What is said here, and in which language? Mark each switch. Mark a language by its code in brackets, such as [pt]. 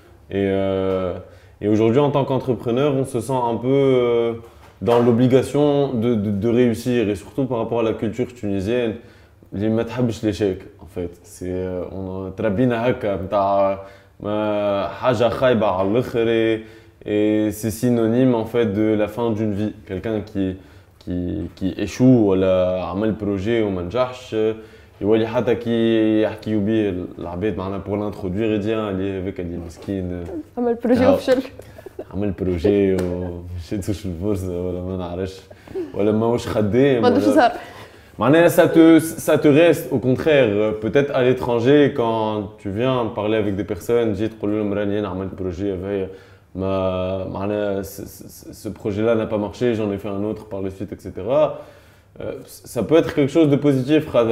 [fr] Et aujourd'hui, en tant qu'entrepreneur, on se sent un peu dans l'obligation de réussir, et surtout par rapport à la culture tunisienne, [ar] اللي ما تحبش [fr] l'échec en fait. [ar] تربينا هكا نتاع حاجة خايبة على الآخر [fr] et c'est synonyme en fait de la fin d'une vie. Quelqu'un qui échoue [ar] ولا عمل projet وما نجحش يولي حتى كي يحكيو بيه العباد معنا بور لانترودوير يدي اللي هذاك اللي مسكين عمل بروجي وفشل عمل بروجي ومشيتوش البورصه ولا ما نعرفش ولا ماهوش خدام ما عندوش زهر [fr] معناها ça te reste au contraire peut-être à l'étranger quand tu viens parler avec des personnes [ar] تجي تقول لهم راني انا عملت بروجي هذايا ما معناها [fr] ce projet là n'a pas marché j'en ai fait un autre par la suite etc. Ça peut être quelque chose de positif.